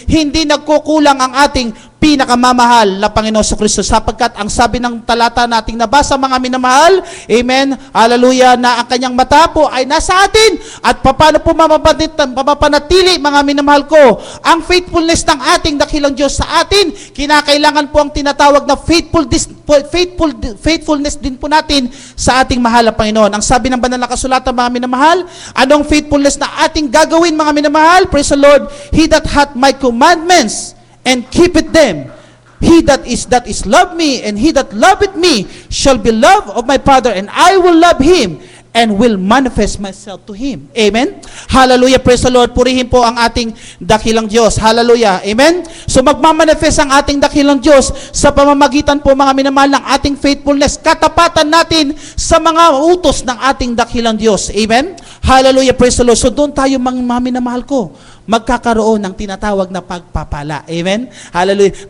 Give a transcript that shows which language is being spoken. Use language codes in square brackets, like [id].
[tl] Hindi nagkukulang ang ating pinakamamahal na Panginoon sa Kristo, sapagkat ang sabi ng talata nating nabasa, mga minamahal, amen, hallelujah, na ang kanyang mata po ay nasa atin, at paano po mapapanatili, mga minamahal ko, ang faithfulness ng ating dakilang Diyos sa atin. Kinakailangan po ang tinatawag na faithfulness din po natin sa ating mahal na Panginoon. Ang sabi ng banal na kasulatan, mga minamahal, anong faithfulness na ating gagawin, mga minamahal? [en] Praise the Lord. He that hath my commandments and keepeth them, he that is love me, and he that loveth me shall be loved of my Father, and I will love him and will manifest myself to him. Amen? Hallelujah, praise the Lord. [tl] Purihin po ang ating dakilang Diyos. Hallelujah. Amen? So magmamanifest ang ating dakilang Diyos sa pamamagitan po mga minamahal ng ating faithfulness, katapatan natin sa mga utos ng ating dakilang Diyos. Amen? Hallelujah, [en] praise the Lord. [tl] So doon tayo mga minamahal ko, magkakaroon ng tinatawag na pagpapala. Amen? Hallelujah.